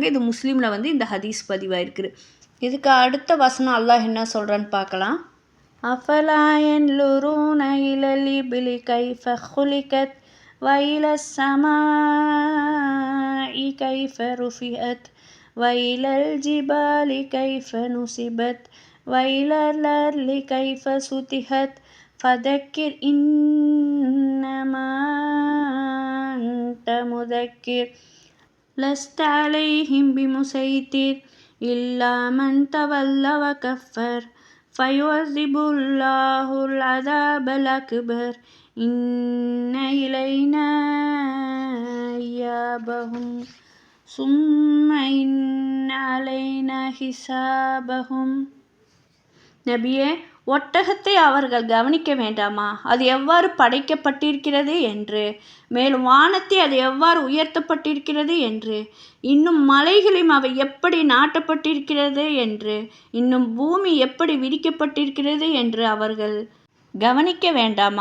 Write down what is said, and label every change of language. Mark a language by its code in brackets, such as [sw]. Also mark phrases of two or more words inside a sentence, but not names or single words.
[ta] இது முஸ்லீமில் இந்த ஹதீஸ் பதிவாயிருக்குது. இதுக்கு அடுத்த வசனம் அல்லாஹ் என்ன சொல்கிறான்னு பார்க்கலாம். [ar] أفلا ينظرون إلى الإبل كيف خلقت وإلى السماء كيف ருஃபிஅத் وإلى الجبال كيف نصبت وإلى الأرض كيف سطحت فذكر إنما أنت مذكر لست عليهم بمسيطر إلا من تولى وكفر فيعذب الله العذاب الأكبر إن إلينا إيابهم ثم إن علينا حسابهم. [ta] நபியே, ஒட்டகத்தை அவர்கள் கவனிக்க வேண்டாமா, அது எவ்வாறு படைக்கப்பட்டிருக்கிறது என்று, மேலும் வானத்தை அது எவ்வாறு உயர்த்தப்பட்டிருக்கிறது என்று, இன்னும் மலைகளையும் அவை எப்படி நாட்டப்பட்டிருக்கிறது என்று, இன்னும் பூமி எப்படி விரிக்கப்பட்டிருக்கிறது என்று அவர்கள் கவனிக்க வேண்டாமா?